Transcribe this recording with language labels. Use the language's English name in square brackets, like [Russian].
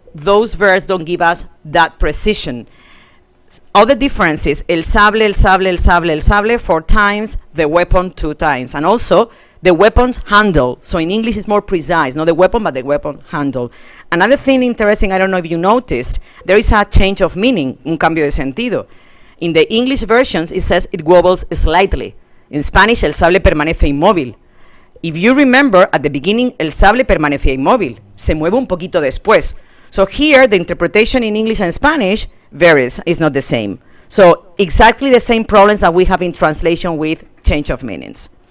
[English] Those verbs don't give us that precision. Other differences: [Spanish] el sable, el sable, [English] el sable, el sable 4 times, the weapon 2 times. And also the weapon's handle. So in English it's more precise, not the weapon, but the weapon handle. Another thing interesting, I don't know if you noticed, there is a change of meaning, [Spanish] un cambio de sentido. [English] In the English versions, it says it wobbles slightly. In Spanish, [Spanish] el sable permanece inmóvil. [English] If you remember, at the beginning, [Spanish] el sable permanecía inmóvil. Se mueve un poquito después. [English] So here, the interpretation in English and Spanish varies. It's not the same. So exactly the same problems that we have in translation with change of meanings.